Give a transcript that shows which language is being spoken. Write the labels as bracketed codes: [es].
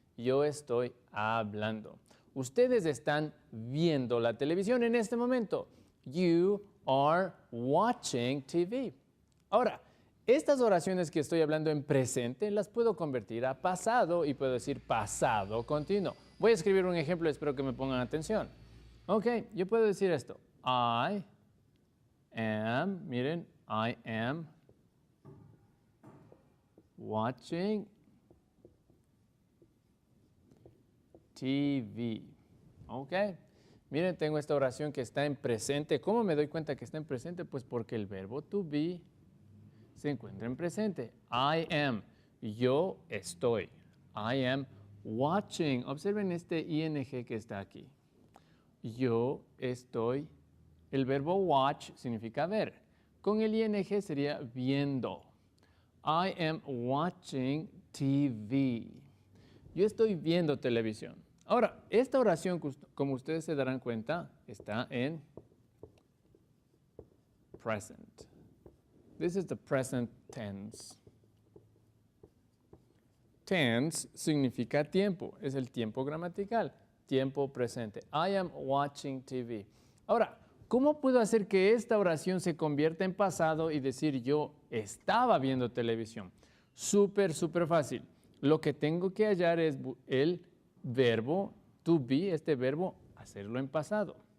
[es] Yo estoy hablando. Ustedes están viendo la televisión en este momento. [en] You are watching TV. [es] Ahora, estas oraciones que estoy hablando en presente las puedo convertir a pasado y puedo decir pasado continuo. Voy a escribir un ejemplo, espero que me pongan atención. Ok, yo puedo decir esto. [en] I am, [es] miren, [en] I am watching TV. Ok. [es] Miren, tengo esta oración que está en presente. ¿Cómo me doy cuenta que está en presente? Pues porque el verbo to be se encuentra en presente. [en] I am. [es] Yo estoy. [en] I am watching. [es] Observen este ing que está aquí. Yo estoy, el verbo watch significa ver. Con el ing sería viendo. [en] I am watching TV. [es] Yo estoy viendo televisión. Ahora, esta oración, como ustedes se darán cuenta, está en present. [en] This is the present tense. [es] Tense significa tiempo, es el tiempo gramatical, tiempo presente. [en] I am watching TV. [es] Ahora, ¿cómo puedo hacer que esta oración se convierta en pasado y decir yo estaba viendo televisión? Súper fácil. Lo que tengo que hallar es el verbo to be, este verbo, hacerlo en pasado.